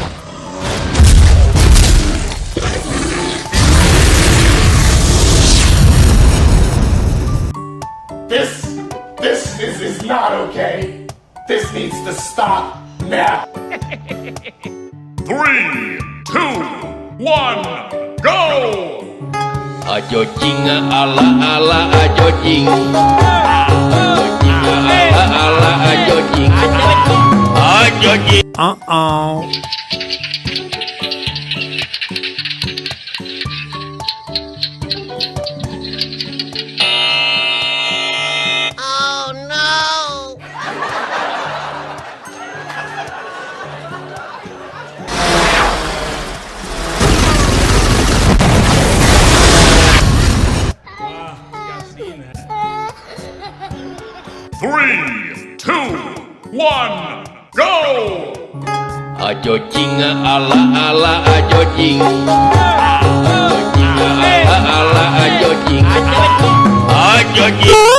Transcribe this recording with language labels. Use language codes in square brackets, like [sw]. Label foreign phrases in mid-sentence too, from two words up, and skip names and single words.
[en] This is not okay. This needs to stop now. 3, 2, 1, go! Ajo jing ala ala ajo jing. Ajo jing ala ala ajo jing. Ajo jing. Uh-oh. Oh no! Three, 2, 1, go! Ajo jing ala ala ajo jing. Ajo jing ala ala ajo jing. Ajo jing.